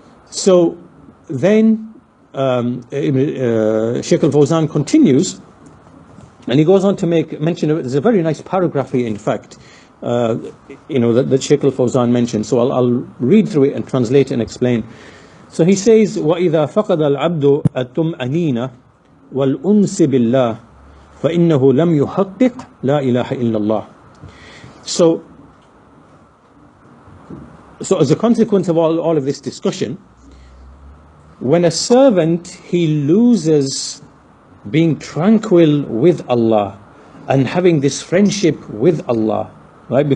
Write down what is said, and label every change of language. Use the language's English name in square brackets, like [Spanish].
[English] So then Sheikh al-Fawzan continues, and he goes on to make mention of it. There's a very nice paragraph here, in fact, that Sheikh al-Fawzan mentioned. So I'll read through it and translate it and explain. So he says, [Arabic] وَإِذَا فَقَدَ الْعَبْدُ الطُّمْأَنِينَ وَالْأُنْسِ بِاللَّهِ فَإِنَّهُ لَمْ يُحَقِّقْ لَا إِلَهَ إِلَّا اللَّهِ. [English] So as a consequence of all of this discussion, when a servant, he loses being tranquil with Allah and having this friendship with Allah, right?